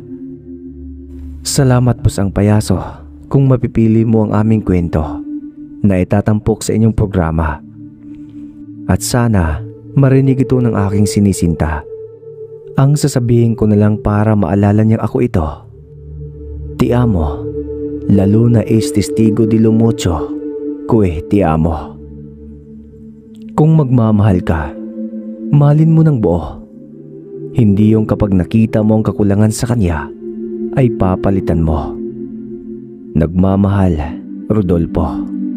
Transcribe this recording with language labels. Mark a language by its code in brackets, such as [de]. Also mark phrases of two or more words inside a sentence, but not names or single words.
[tl] Salamat, busang payaso, kung mapipili mo ang aming kwento na itatampok sa inyong programa. At sana marinig ito ng aking sinisinta. Ang sasabihin ko na lang para maalala niyang ako ito. [it] Ti amo, [es] la luna es testigo di lo mucho, que [it] ti amo. [tl] Kung magmamahal ka, mahalin mo ng buo. Hindi yung kapag nakita mo ang kakulangan sa kanya, ay papalitan mo. Nagmamahal, Rodolfo.